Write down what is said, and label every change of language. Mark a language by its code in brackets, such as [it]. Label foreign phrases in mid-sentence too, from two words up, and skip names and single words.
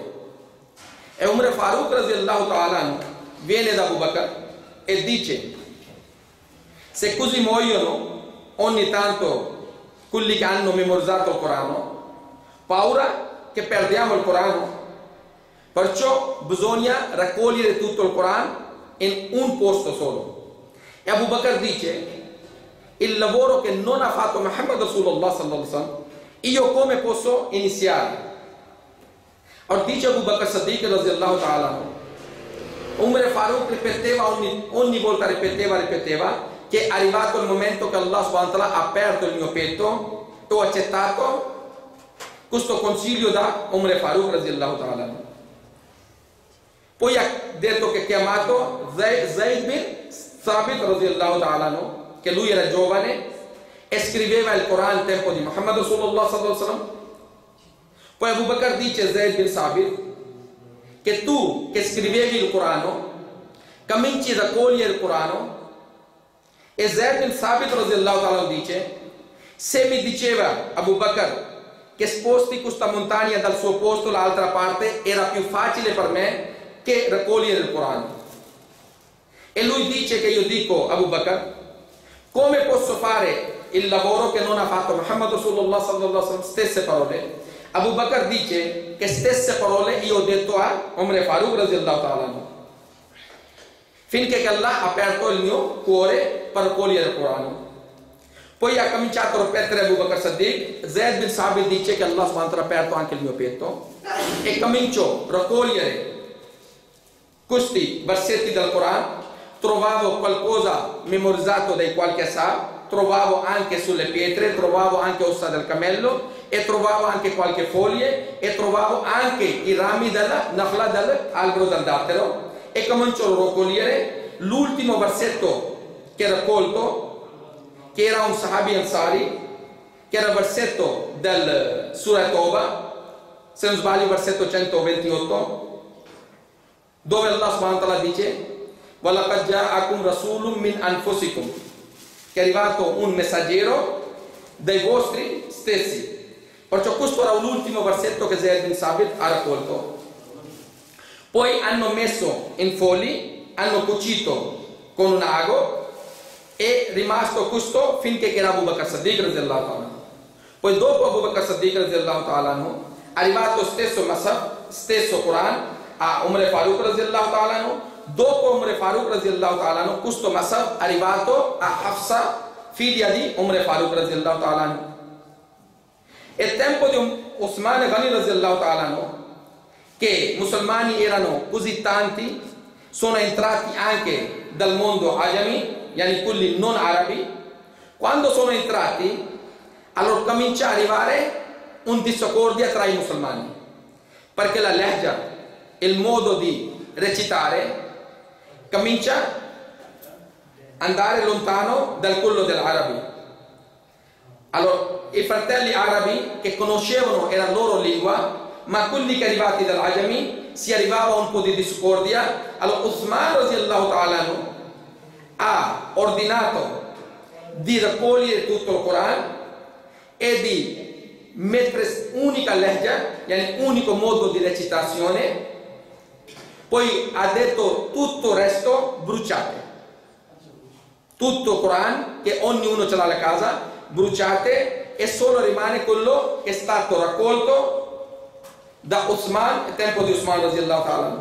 [it] E Umar Farooq [ar] رضي الله تعالى [it] viene da Abu Bakr e dice: se così muoiono ogni tanto quelli che hanno memorizzato il Corano, paura che perdiamo il Corano. Perciò bisogna raccogliere tutto il Corano in un posto solo. E Abu Bakr dice: il lavoro che non ha fatto Muhammad [ar] رسول الله صلى الله عليه وسلم, [it] io come posso iniziare? Or dice Abu Bakr Siddiq [ar] رضي الله تعالى, [it] Umar Farooq ripeteva ogni volta ripeteva che è arrivato il momento che [ar] الله سبحانه وتعالى [it] ha aperto il mio petto e ho accettato questo consiglio da Umar Farooq [ar] رضي الله تعالى. [it] Poi ha detto che ha chiamato Zayd bin Thabit [ar] رضي الله تعالى, [it] che lui era giovane e scriveva il Corano al tempo di Muhammad [ar] رسول الله صلى الله عليه وسلم. [it] Poi Abu Bakr dice a Zayd bin Thabit che tu che scrivevi il Corano cominci a raccogliere il Corano. E Zayd bin Thabit [ar] رضي الله تعالى [it] dice: se mi diceva Abu Bakr che sposti questa montagna dal suo posto all'altra parte, era più facile per me che raccogliere il Corano. E lui dice che io dico Abu Bakr, come posso fare il lavoro che non ha fatto Muhammad [ar] رسول الله صلى الله عليه وسلم? [it] Stesse parole. Abu Bakr dice che stesse parole io ho detto a Umar Farooq [ar] رضي الله تعالى, [it] finché Allah ha aperto il mio cuore per raccogliere il Corano. Poi ha cominciato a ripetere Abu Bakr Siddiq. Zayd bin Thabit dice che [ar] الله سبحانه وتعالى [it] ha aperto anche il mio petto e comincio a raccogliere questi versetti del Corano. Trovavo qualcosa memorizzato dai qualche ashab, trovavo anche sulle pietre, trovavo anche ossa del cammello e trovavo anche qualche foglie e trovavo anche i rami della Nakhla, dell'albero del dattero. E cominciò a raccogliere l'ultimo versetto che era raccolto, che era un [ar] صحابي أنصاري, [it] che era il versetto del Surah Toba, se non sbaglio versetto 128, dove [ar] الله سبحانه وتعالى [it] dice [ar] وَلَقَدْ جَاءَكُمْ رَسُولٌ مِّنْ أَنفُسِكُمْ, [it] che è arrivato un messaggero dai vostri stessi. Perciò questo era l'ultimo versetto che Zayd bin Sabit ha raccolto. Poi hanno messo in fogli, hanno cucito con un ago, e è rimasto questo finché era Abu Bakr Siddiq [ar] رضي الله تعالى. [it] Poi dopo Abu Bakr Siddiq [ar] رضي الله تعالى [it] è arrivato stesso Masaf, stesso Quran a Umar Farooq [ar] رضي الله تعالى. [it] Dopo Umar Farooq [ar] رضي الله تعالى, [it] questo Masaf è arrivato a Hafsa, figlia di Umar Farooq [ar] رضي الله تعالى. [it] È tempo di Osman Ghani [ar] رضي الله تعالى, [it] che i musulmani erano così tanti, sono entrati anche dal mondo ajami, yani quelli non arabi. Quando sono entrati, allora comincia a arrivare un disaccordia tra i musulmani, perché la lehja, il modo di recitare, comincia ad andare lontano dal quello degli arabi. Allora i fratelli arabi che conoscevano la loro lingua, ma quelli che arrivati dall'Ajami si arrivava un po' di discordia. Allora Uthman [ar] رضي الله تعالى [it] ha ordinato di raccogliere tutto il Corano e di mettere unica lehja, yani unico modo di recitazione. Poi ha detto tutto il resto bruciate, tutto il Corano che ognuno ce l'ha alla casa, bruciate, e solo rimane quello che è stato raccolto da Uthman, il tempo di Uthman [ar] رضي الله تعالى.